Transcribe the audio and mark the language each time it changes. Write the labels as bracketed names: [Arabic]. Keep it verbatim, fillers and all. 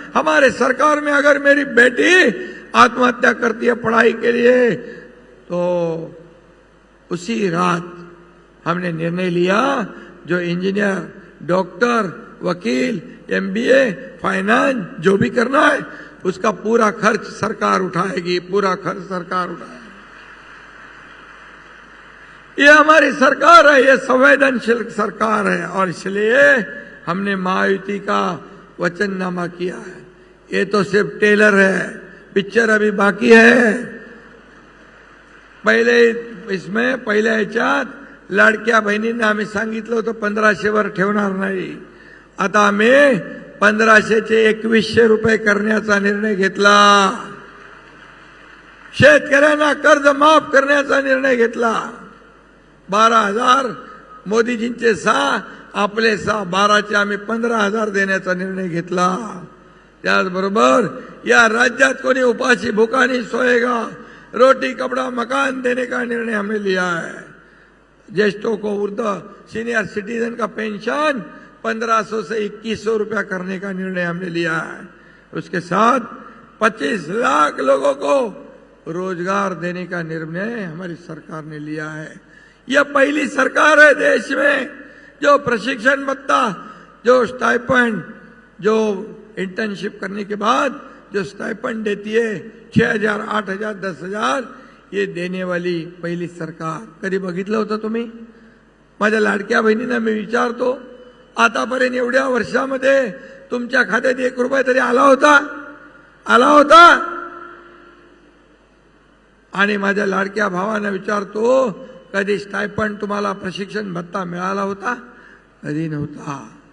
[Hindi] हमारे सरकार में अगर मेरी बेटी आत्महत्या करती है पढ़ाई के लिए, तो उसी रात हमने निर्णय लिया जो इंजीनियर, डॉक्टर, वकील, एमबीए, फाइनेंस जो भी करना है उसका पूरा खर्च सरकार उठाएगी, पूरा खर्च सरकार उठाएगी। ये हमारी सरकार है, ये संवेदनशील सरकार है और इसलिए हमने महायुति का वचननामा किया है। ये तो सिर्फ टेलर है, पिक्चर अभी बाकी है। [Marathi] पहिले इसमें पहिल्या ह्याच्यात लाडक्या बहिणींना आम्ही सांगितलं होतं पंधराशे वर ठेवणार नाही, आता आम्ही पंधराशेचे एकवीसशे रुपये करण्याचा निर्णय घेतला। शेतकऱ्यांना कर्ज माफ करण्याचा निर्णय घेतला, बारा हजार मोदीजींचे सहा, आपले सहा, बाराचे आम्ही पंधरा हजार देण्याचा निर्णय घेतला। त्याचबरोबर या राज्यात कोणी उपाशी भुका नाही [Hindi] सोएगा, रोटी कपड़ा मकान देने का निर्णय हमने लिया है। ज्येष्ठों को वृद्ध सीनियर सिटीजन का पेंशन पंद्रह सौ से इक्कीस सौ रुपया करने का निर्णय हमने लिया है। उसके साथ पच्चीस लाख लोगों को रोजगार देने का निर्णय हमारी सरकार ने लिया है। यह पहली सरकार है देश में जो प्रशिक्षण भत्ता, जो स्टाइपेंड, जो इंटर्नशिप करने के बाद जो स्टाइपेंड देती है छः हजार आठ हजार दस हजार ये देने वाली पहिली सरकार। [Marathi] कधी बघितलं होतं तुम्ही? माझ्या लाडक्या बहिणींना मी विचारतो, आतापर्यंत एवढ्या वर्षामध्ये तुमच्या खात्यात एक रुपया तरी आला होता? आला होता? आणि माझ्या लाडक्या भावांना विचारतो, कधी स्टाइपेंड तुम्हाला प्रशिक्षण भत्ता मिळाला होता? कधी नव्हता.